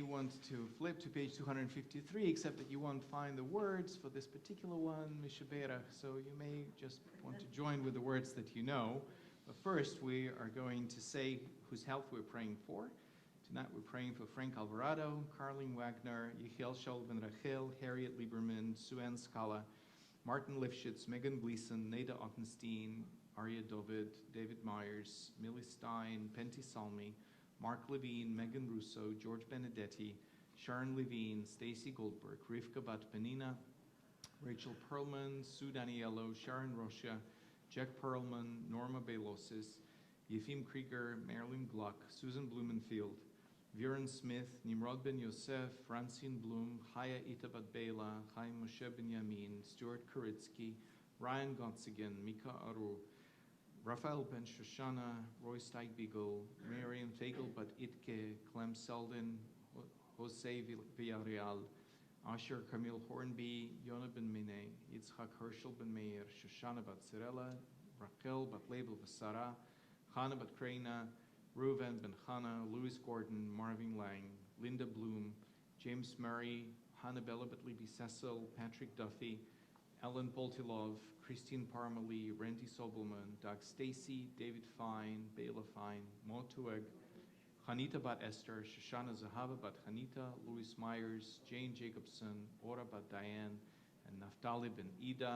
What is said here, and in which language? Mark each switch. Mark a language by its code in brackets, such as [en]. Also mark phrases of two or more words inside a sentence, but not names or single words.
[en] want to flip to page 253, except that you won't find the words for this particular one, Mishaberach, so you may just want to join with the words that you know. But first, we are going to say whose health we're praying for. Tonight we're praying for Frank Alvarado, Carlene Wagner, Yechiel Shaul ben Rachel, Harriet Lieberman, Sue-Ann Scala, Martin Lifshitz, Megan Gleason, Neda Ottenstein, Arya Dovid, David Myers, Millie Stein, Penty Salmi, Mark Levine, Megan Russo, George Benedetti, Sharon Levine, Stacy Goldberg, Rivka Bat Penina, Rachel Perlman, Sue Daniello, Sharon Rocha, Jack Perlman, Norma Belosis, Yefim Krieger, Marilyn Gluck, Susan Blumenfield, Viren Smith, Nimrod Ben Yosef, Francine Blum, Chaya Itabat Bela, Chaim Moshe Ben Yamin, Stuart Kuritsky, Ryan Gotzigan, Mika Aru, Raphael Ben Shoshana, Roy Steigbiegel, Miriam Fagel Bat Itke, Clem Selden, Jose Villarreal, Asher Camille Hornby, Yona Ben Mine, Yitzhak Herschel Ben Meir, Shoshana Bat Cirella, Rachel Bat Label Vasara, Chana Bat Kreina, Reuven Ben Chana, Louis Gordon, Marvin Lang, Linda Bloom, James Murray, Hannah Bella Bat Libby Cecil, Patrick Duffy, Ellen Poltilov, Christine Parmalee, Randy Sobelman, Doug Stacy, David Fine, Bela Fine, Motueg, Hanita Bat Esther, Shoshana Zahava Bat Hanita, Louis Myers, Jane Jacobson, Ora Bat Diane, and Naftali Ben Ida.